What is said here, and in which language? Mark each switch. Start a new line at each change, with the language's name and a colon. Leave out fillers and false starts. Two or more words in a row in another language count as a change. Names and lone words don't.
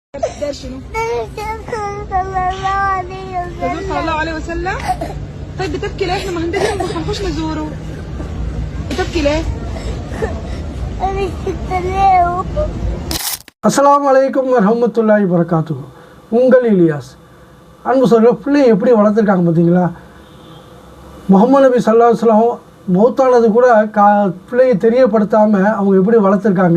Arabic: ده شنو؟ الرسول صلى الله عليه وسلم. طيب بتبكي ليه؟ احنا ما عندنا نروح نخش نزوره. بتبكي ليه؟ السلام عليكم ورحمة الله وبركاته.
Tamil: உங்கள் இலியாஸ். அன்பு சொல்கிற பிள்ளையை எப்படி வளர்த்துருக்காங்க பார்த்தீங்களா? முகமது நபி
Arabic: صلى الله عليه وسلم
Tamil: மௌத்தானது கூட பிள்ளையை தெரியப்படுத்தாமல் அவங்க எப்படி வளர்த்துருக்காங்க.